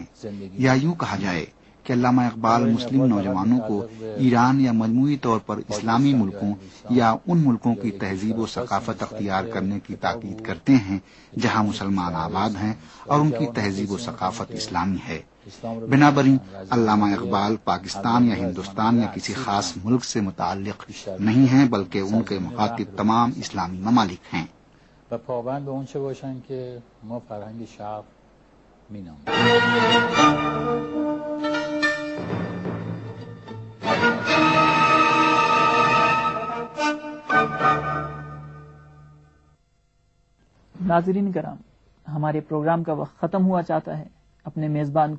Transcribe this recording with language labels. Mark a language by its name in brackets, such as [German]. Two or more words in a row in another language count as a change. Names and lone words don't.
[Urdu] یا یوں کہا جائے کہ علامہ اقبال مسلم نوجوانوں کو ایران یا مجموعی طور پر اسلامی ملکوں یا ان ملکوں کی تہذیب و ثقافت اختیار کرنے کی تاکید کرتے ہیں جہاں مسلمان آباد ہیں اور ان کی تہذیب و ثقافت اسلامی ہے۔ بنابراین علامہ اقبال پاکستان یا ہندوستان یا کسی خاص ملک سے متعلق نہیں ہیں، بلکہ ان کے مخاطب تمام اسلامی ممالک ہیں۔ [Persian] و پابند به اون چه باشن که ما فرهنگ شرق می‌نامیم. [Urdu] ناظرین کرام، ہمارے پروگرام کا وقت ختم ہوا چاہتا ہے۔